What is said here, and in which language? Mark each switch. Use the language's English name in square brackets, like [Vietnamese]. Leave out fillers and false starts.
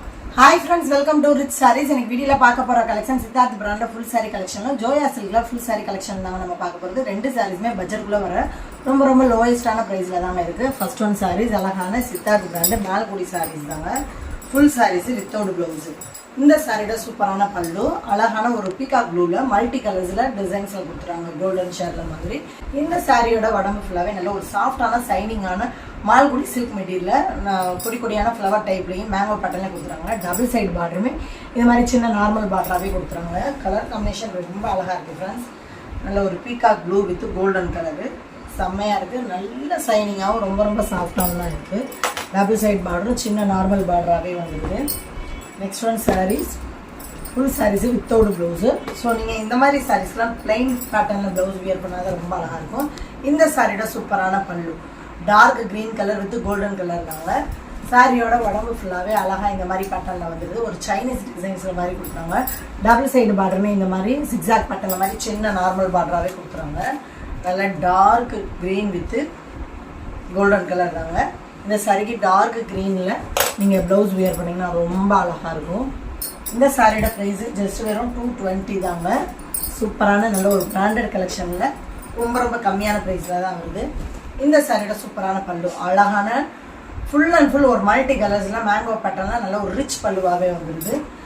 [English] Hi friends, welcome to Rich Sarees. [Tamil] In video la paaka pora collection Siddharth brand full saree collection la Joya silk la full saree collection da nama paaka poradhu rendu sarees me budget kulla vara romba lowest ana price la da irukku. First one sarees alagana Siddharth brand malgudi sarees daanga full sarees without blouse. இந்த சாரியோட சூப்பரான பல்லு அழகான ஒரு peacock ப்ளூல multi கலர்ஸ்ல டிசைன்ஸ்ல கொடுத்துறாங்க golden ஷேர்ல மாதிரி. இந்த சாரியோட உடம்பு ஃபுல்லாவே நல்ல ஒரு சாஃப்டான சைனிங்கான மால்குடி சில்க் மெட்டீரியல்ல கொடியான ஃப்ளவர் டைப்லயும் மேங்கோ பேட்டர்ன்ல கொடுத்துறாங்க. டபுள் சைடு பார்டருமே இந்த மாதிரி சின்ன நார்மல் பார்டராவே கொடுத்துறாங்க. கலர் காம்பினேஷன் ரொம்ப அழகா இருக்கு ஃப்ரெண்ட்ஸ். நல்ல ஒரு peacock blue with golden colour செம்மையா இருக்கு. நல்ல சைனிங்காவும் ரொம்ப சாஃப்டாவும் தான் இருக்கு. டபுள் சைடு பார்டரும் சின்ன நார்மல் பார்டராவே வந்துருக்கு. [English] Next one sarees full sarees without blouse. [Tamil] So நீங்க இந்த மாதிரி sareesலாம் plain patternல blouse wear பண்ணாத ரொம்ப அழகா இருக்கும். இந்த சாரியோட சூப்பரான பல்லு dark [English] green color with golden color [Tamil] தாங்க. சாரியோட உடம்பு ஃபுல்லாவே அழகா இந்த மாதிரி பேட்டர்ன்ல வந்துருது. ஒரு சைனீஸ் டிசைன்ஸ்ல மாதிரி கொடுத்தாங்க. டபுள் சைடு பார்டருமே இந்த மாதிரி zigzag பேட்டர்ன்ல மாதிரி சின்ன நார்மல் பார்டராவே கொடுத்துறாங்க. நல்ல dark [English] green with golden color [Tamil] தாங்க. இந்த சாரிக்கு டார்க் greenல நீங்க ப்ளவுஸ் வியர் பண்ணீங்கன்னா ரொம்ப அழகா இருக்கும். இந்த சாரியோட பிரைஸ் ஜஸ்ட் வெறும் 220 தாங்க. சூப்பரான நல்ல ஒரு பிராண்டட் கலெக்ஷன்ல ரொம்ப கம்மியான பிரைஸ்ல தான் வருது. இந்த சாரியோட சூப்பரான பல்லு அழகான ஃபுல் அண்ட் ஃபுல் ஒரு மல்டி கலர்ஸ்ல மேங்கோ பேட்டர்ன்ல நல்ல ஒரு ரிச் பல்லுவாவே வந்துருது.